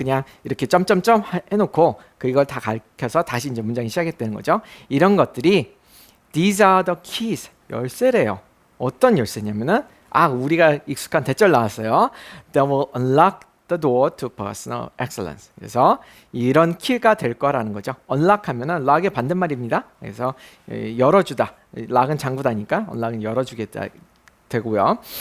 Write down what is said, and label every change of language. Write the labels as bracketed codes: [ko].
[ko] 그냥 이렇게 점점점 해놓고 이걸 다 가르쳐서 다시 이제 문장이 시작이 되는 거죠. 이런 것들이 [en] these are the keys [ko] 열쇠래요. 어떤 열쇠냐면은 우리가 익숙한 대절 나왔어요. [en] That will unlock the door to personal excellence. [ko] 그래서 이런 키가 될 거라는 거죠. unlock하면은 lock의 반대말입니다. 그래서 열어주다. lock은 잠그다니까 unlock은 열어주겠다 되고요.